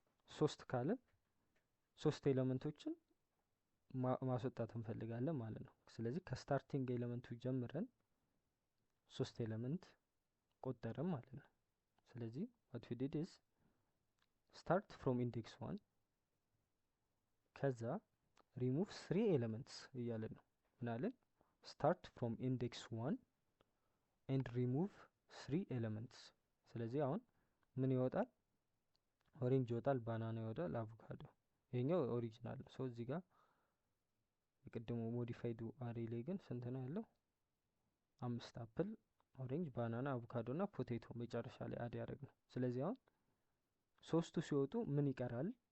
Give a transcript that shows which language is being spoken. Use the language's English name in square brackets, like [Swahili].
[Amharic] 3 ካለን 3 ኤሌመንቶችን ማስወጣት እንፈልጋለን ማለት ነው። ስለዚህ ከስታርቲንግ ኤሌመንቱ ጀምረን 3 ኤሌመንት ቆጠረን ማለት ነው። ስለዚህ [English] what we did is start from index 1 [Amharic] ከዛ [English] remove 3 elements [Amharic] እያለን ነው። ምናለን? [English] start from index 1 and remove 3 elements። [Amharic] ስለዚህ አሁን ምን ይወጣል? ኦሬንጅ ይወጣል፣ ባናና ይወጣል፣ አቮካዶ። ይሄኛው ኦሪጂናል ነው። እዚህ ጋር የቀደሙ ሞዲፋይድ አሬ ላይ ግን ስንት ነው ያለው? 5 አፕል፣ ኦሬንጅ፣ ባናና፣ አቮካዶ እና ፖቴቶ መጨረሻ ላይ አድ ያደረግነው። ስለዚህ አሁን 3ቱ ሲወጡ ምን ይቀራል?